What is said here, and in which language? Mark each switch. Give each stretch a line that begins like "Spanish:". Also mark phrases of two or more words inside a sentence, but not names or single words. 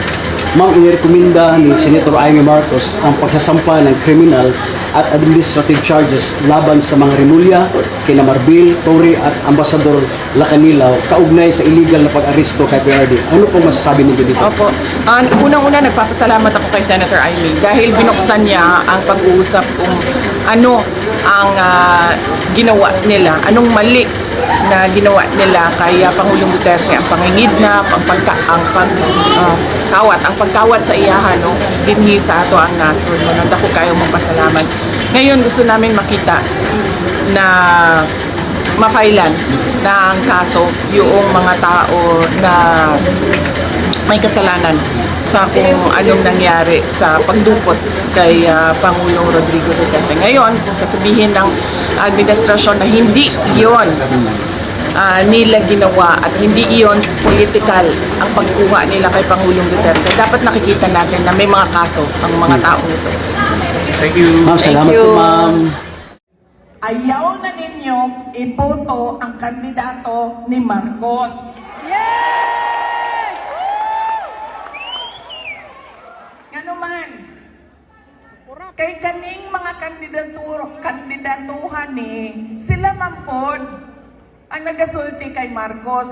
Filipino: Ma'am, inirekomenda ni Senator Amy Marcos ang pagsasampa ng criminal at
English: administrative charges
Filipino: laban sa mga Remulla, kina Marbil, Torre at Ambassador Lacanilaw kaugnay sa illegal na pag-aresto kay PRD. Ano pong masasabi niyo dito? Opo. Unang-una, nagpapasalamat ako kay Senator Amy dahil binuksan niya ang pag-uusap kung ano ang ginawa nila, anong mali na ginawa nila kay Pangulong Duterte, ang pangingidnap,
Cebuano: ang pagkawat sa iyahan, no, dinhi sa ato ang nasod. Dako kayo mong pasalamat.
Filipino: Ngayon gusto namin makita na mafailan na ang kaso yung mga tao na may kasalanan sa kung anong nangyari sa pagdukot kay Pangulong Rodrigo Duterte. Ngayon, kung sasabihin ng administrasyon na hindi iyon nila ginawa at hindi iyon political ang pagkuha nila kay Pangulong Duterte, dapat nakikita natin na may mga kaso ang mga taong ito.
English: Thank you.
Filipino: Ma'am, salamat you. po, ma'am.
Cebuano: Ayaw na ninyo iboto ang kandidato ni Marcos. Ngano man, kay kaning mga kandidatuhan ni sila man pod ang nagasulti kay Marcos.